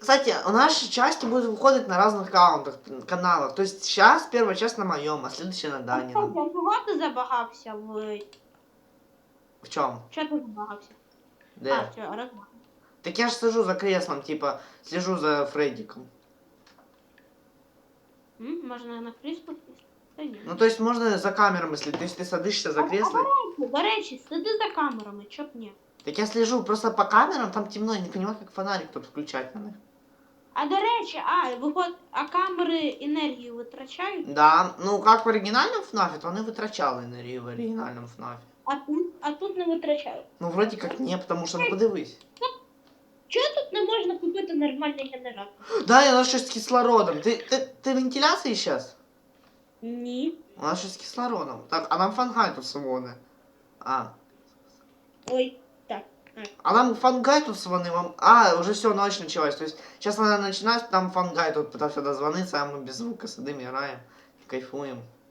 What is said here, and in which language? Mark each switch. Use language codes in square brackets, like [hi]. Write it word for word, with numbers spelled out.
[ru] Кстати, у нашей части будут выходить на разных аккаунтах, каналах. То есть сейчас первая часть на моем, а следующая на А кстати, Данином. [uk] а чого ти забагався в. [ru] В чем? [uk] Чого ти забагався? Де? [ru] А, все, раз. Так я ж сижу за креслом, типа, слежу за Фреддиком. [uk] М, Можна на крісло сісти? Та ні. [ru] Ну, то есть можно за камерами следить. То есть ты садишься за А- кресло. [uk] До речі, сиди за камерами, чоб ні. [ru] Так я слежу просто по камерам, там темно, я не понимаю, как фонарик тут включать на них. [uk] А до речі, а, виход, а камери енергію витрачають, [ru] Да, ну как в оригинальном ФНАФе, то они вытрачали энергию в оригинальном ФНАФе. [uk] а тут, а тут не витрачають. [ru] Ну вроде как не, потому что, [uk] ну подивись. Чого тут не можна купити нормальний генератор? [ru] Да, и у нас что с кислородом. Ты, ты, ты вентиляции сейчас? [uk] Ні. [ru] У нас что с кислородом. Так, а нам фангайту вони. А. Ой, А нам фангайту вони вам. А, уже все, ночь началась. То есть сейчас надо начинать, там фангайт тут пытался дозвониться, а мы без звука сидим, играем, кайфуем.